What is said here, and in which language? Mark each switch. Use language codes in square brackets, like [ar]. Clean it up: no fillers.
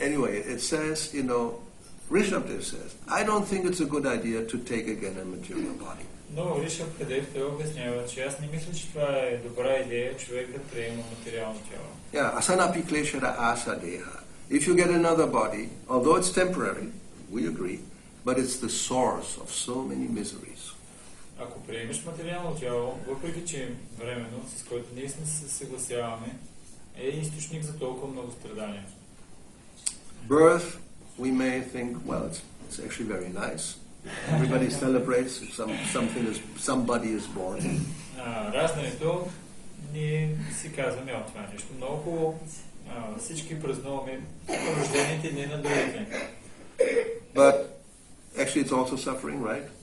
[en] Anyway, it says, Rishabdev says, I don't think it's a good idea to take again a material body. [bg] Но Ришаб Кадев той обяснява, че аз не мисля, че това е добра идея човек да приема материално тяло. [sa] Yeah, asanapi kleshada asadeha. [en] If you get another body, although it's temporary, we agree, but it's the source of so many miseries. [bg] Ако приемеш материално тяло, въпреки че е временно, с което ние се съгласяваме, е източник за толкова много страдания. [en] Birth, we may think, well, it's actually very nice. Everybody celebrates if somebody is born. [bg] Раждането, ние си казваме, това е нещо много хубаво. Всички празнуваме рождените дни на другите. [en] But actually it's also suffering, right?